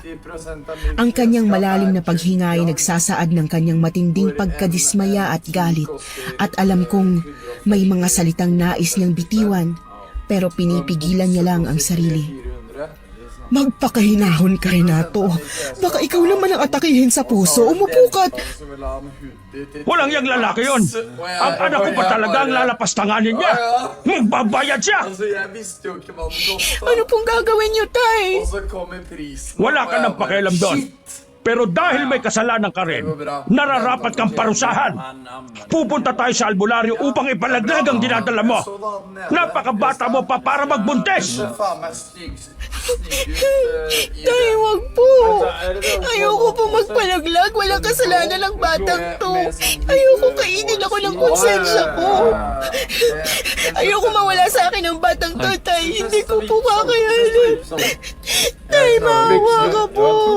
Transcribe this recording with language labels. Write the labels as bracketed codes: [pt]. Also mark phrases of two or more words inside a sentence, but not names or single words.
[tl] Ang kanyang malalim na paghinga ay nagsasaad ng kanyang matinding pagkadismaya at galit, at alam kong may mga salitang nais niyang bitiwan, pero pinipigilan niya lang ang sarili. Magpakahinahon ka, Renato. Baka ikaw naman ang atakihin sa puso. Umupo ka at Walang yang lalaki yun. Ang anak ko pa talaga ang lalapastanganin niya. Magbabayad siya. [sv] Alltså jag visste ju inte vad det kostade. [tl] Ano pong gagawin niyo, tay? [sv] Och så kommer priset. [tl] Wala ka nang pakialam doon. Pero dahil may kasalanan ka rin, nararapat kang parusahan. Pupunta tayo sa albularyo upang ipalaglag ang dinadala mo. Napakabata mo pa para magbuntis. [sv] Fan vad snygg [tl] Tay, wag po. Ayoko po magpalaglag. Walang kasalanan ng batang to. Ayoko kainin ako ng konsensya ko. Ayoko mawala sa akin ang batang to, tay. Hindi ko po kakayanin. Tay, maawa ka po.